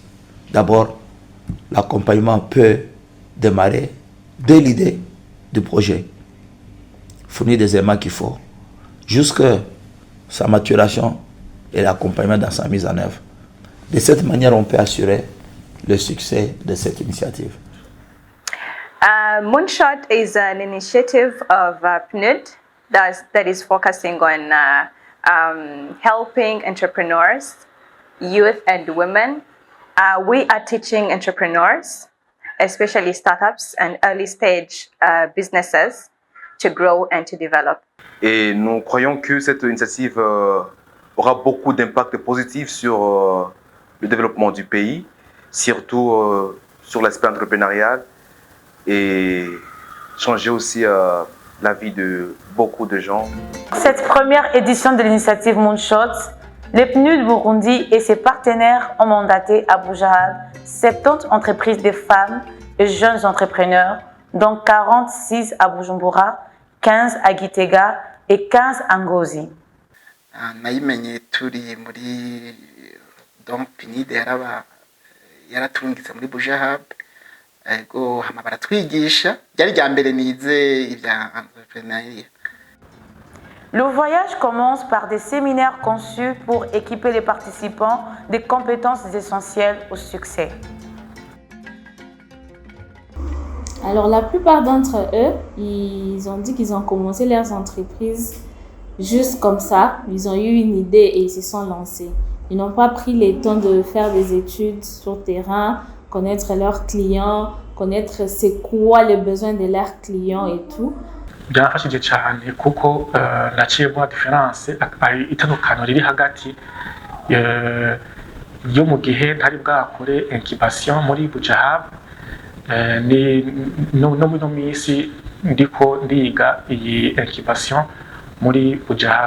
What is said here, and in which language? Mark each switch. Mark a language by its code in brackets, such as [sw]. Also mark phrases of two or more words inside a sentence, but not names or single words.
[fr] D'abord, l'accompagnement peut démarrer dès l'idée du projet, fournir des éléments qu'il faut, jusqu'à sa maturation et l'accompagnement dans sa mise en œuvre. De cette manière, on peut assurer le succès de cette initiative. [en] Moonshot is an initiative of PNUD that is focusing on helping entrepreneurs, youth and women. We are teaching entrepreneurs, especially startups and early stage businesses, to grow and to develop. [fr] Et nous croyons que cette initiative aura beaucoup d'impact positif sur le développement du pays, surtout sur l'aspect entrepreneurial et changer aussi la vie de beaucoup de gens. Cette première édition de l'initiative Moonshot, le PNUD Burundi et ses partenaires ont mandaté à Boujahab 70 entreprises de femmes et jeunes entrepreneurs, dont 46 à Bujumbura, 15 à Gitega et 15 à Ngozi. [rn] nayimenye turi muri donc PNUD yaratungitse muri Boujahab ego hama baratwigisha byari rya mbere nize ibya entrepreneuriat. [fr] Le voyage commence par des séminaires conçus pour équiper les participants des compétences essentielles au succès. Alors la plupart d'entre eux, ils ont dit qu'ils ont commencé leurs entreprises juste comme ça. Ils ont eu une idée et ils se sont lancés. Ils n'ont pas pris le temps de faire des études sur le terrain, connaître leurs clients, connaître c'est quoi les besoins de leurs clients et tout. [rn] byafashije cyane kuko naciyemo diferanse itandukaniro riri hagati yo mu gihe ntari bwakore incubation muri Boujahab no muri no minsi ndiko ndiga iyi incubation muri Boujahab.